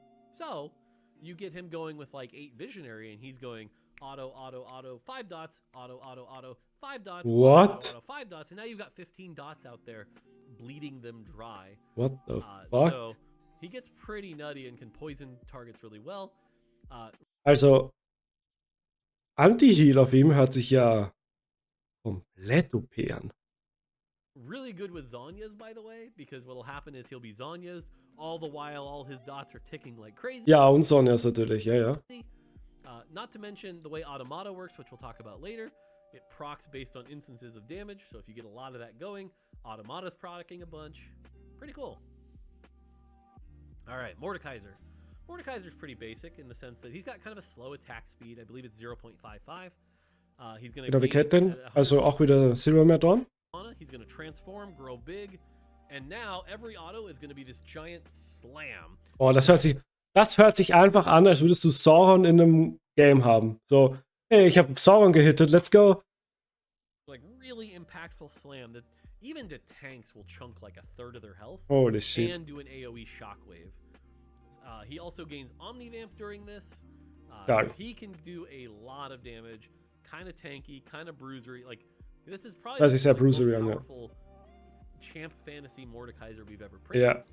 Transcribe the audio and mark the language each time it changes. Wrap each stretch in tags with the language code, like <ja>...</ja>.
<en>So you get him going with like 8 visionary, and he's going auto, auto, auto, 5 dots, auto, auto, auto, 5 dots, what? Auto, auto, 5 dots, and now you've got 15 dots out there bleeding them dry. What the fuck? So he gets pretty nutty and can poison targets really well.</en> <de>Also, Anti-Heal auf ihm hört sich ja komplett OP an.</de> <en>Really good with Zhonya's, by the way, because what'll happen is he'll be Zhonya's, all the while all his dots are ticking like crazy.</en> <de>Ja, und Sonjas natürlich, ja.</de> <en>Not to mention the way Automata works, which we'll talk about later. It procs based on instances of damage, so if you get a lot of that going, Automata's proccing a bunch. Pretty cool. All right, Mordekaiser. Mordekaiser's pretty basic in the sense that he's got kind of a slow attack speed. I believe it's 0.55. He's going to...</en> <de>Wieder wie Caitlyn, also auch wieder Silvermare Dawn.</de> <en>He's going to transform, grow big, and now every auto is going to be this giant slam.</en> <de>Oh, das hört sich einfach an, als würdest du Sauron in einem Game haben. So, hey, ich habe Sauron gehittet,</de> <en>let's go. Like really impactful slam that even the tanks will chunk like a third of their health. Holy shit. And do an AoE shockwave. He also gains Omnivamp during this. So he can do a lot of damage. Kind of tanky, kind of bruisery. Like, this is probably the most powerful champ fantasy Mordekaiser we've ever printed.</en>